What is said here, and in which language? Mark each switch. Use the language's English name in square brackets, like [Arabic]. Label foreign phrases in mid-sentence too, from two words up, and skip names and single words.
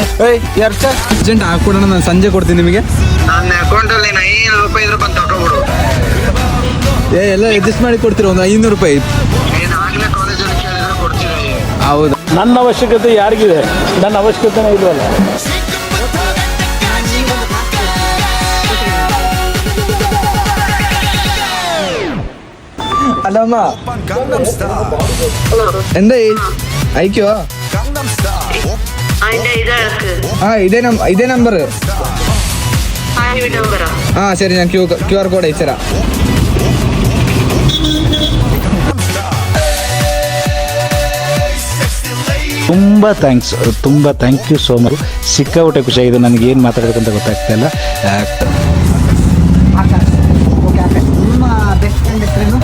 [Kannada] ಅರ್ಜೆಂಟ್ ಹಾಕೊಡೋಣ, ನಾನು ಸಂಜೆ ಕೊಡ್ತೀನಿ ನಿಮಗೆ. ನನ್ನ ಅಕೌಂಟಲ್ಲಿ 500 ರೂಪಾಯಿ ಇದ್ರೆ ಬಂದು ತಗೊಂಡ್ಬಿಡು. ಎಲ್ಲ ಅಡ್ಜಸ್ಟ್ ಮಾಡಿ ಕೊಡ್ತೀರಾ? ಒಂದು 500 ರೂಪಾಯಿ. ಆಗ್ಲೇ ಕಾಲೇಜಲ್ಲಿ ಕೇಳಿದ್ರೆ ಕೊಡ್ತೀವಿ. ಹೌದು, ನನ್ನ ಅವಶ್ಯಕತೆ ಯಾರಿಗಿದೆ? ನನ್ನ ಅವಶ್ಯಕತೆನೇ ಇಲ್ವಲ್ಲ. [Malayalam] അല്ലമ്മ എന്തായി അയക്കോ? ഇതേ നമ്പർ. ആ ശരി, ഞാൻ QR കോഡ് അയച്ചുതരാം. [Kannada] ತುಂಬ [English] thank you so much. [Kannada] ಸಿಕ್ಕಾಪಟ್ಟೆ ಖುಷಿಯಾಗಿದೆ. ನನಗೆ ಏನು ಮಾತಾಡಬೇಕಂತ ಗೊತ್ತಾಗ್ತಾ ಇಲ್ಲ. ನಿಮ್ಮ [English] best friend [Kannada] ಹೆಸರೇನು?